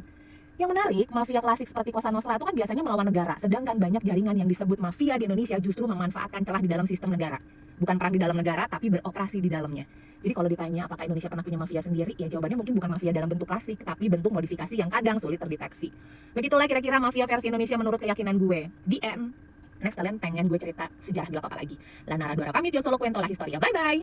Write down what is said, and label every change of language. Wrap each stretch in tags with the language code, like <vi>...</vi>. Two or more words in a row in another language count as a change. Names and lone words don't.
<id>Yang menarik, mafia klasik seperti Cosa Nostra itu kan biasanya melawan negara, sedangkan banyak jaringan yang disebut mafia di Indonesia justru memanfaatkan celah di dalam sistem negara. Bukan perang di dalam negara, tapi beroperasi di dalamnya. Jadi kalau ditanya apakah Indonesia pernah punya mafia sendiri, ya jawabannya mungkin bukan mafia dalam bentuk klasik, tapi bentuk modifikasi yang kadang sulit terdeteksi. Begitulah kira-kira mafia versi Indonesia menurut keyakinan gue.</id> <en>The end.</en> <id>Next, kalian pengen gue cerita sejarah gelap apa lagi? Lanara Dora pamit,</id> <es>yo solo cuento la historia.</es> <en>Bye-bye!</en>